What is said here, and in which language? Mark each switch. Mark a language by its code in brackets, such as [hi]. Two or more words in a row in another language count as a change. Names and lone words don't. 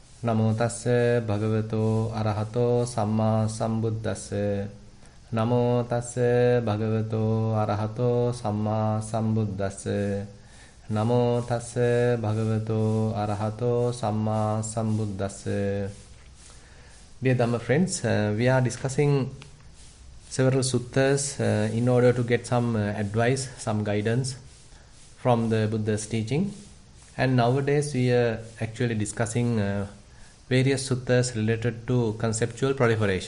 [pi] Namo tassa bhagavato arahato samma sambuddhassa. Namo tassa bhagavato arahato samma sambuddhassa. Namo tassa bhagavato arahato samma sambuddhassa. [en] Dear Dhamma friends, we are discussing several suttas in order to get some advice, some guidance from the Buddha's teaching. And nowadays we are actually discussing various suttas related to conceptual proliferation.